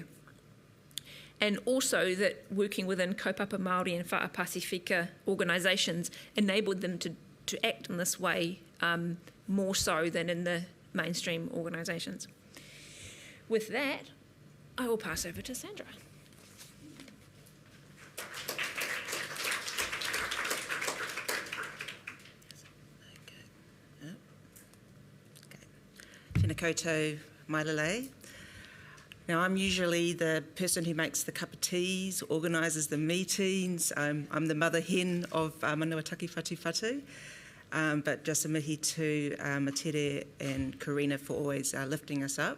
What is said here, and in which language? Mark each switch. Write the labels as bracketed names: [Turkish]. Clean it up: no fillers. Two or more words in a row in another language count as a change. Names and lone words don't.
[English] And also that working within [Māori] kaupapa Māori [English] and Whatu Pasifika organisations enabled them to act in this way more so than in the mainstream organisations. With that, I will pass over to Sandra. [Māori] Tēnā koutou mai lelei. [English] Now, I'm usually the person who makes the cup of teas, organises the meetings. I'm the mother hen of Manuataki Whatu, but just a mihi to Tere and Corina for always lifting us up.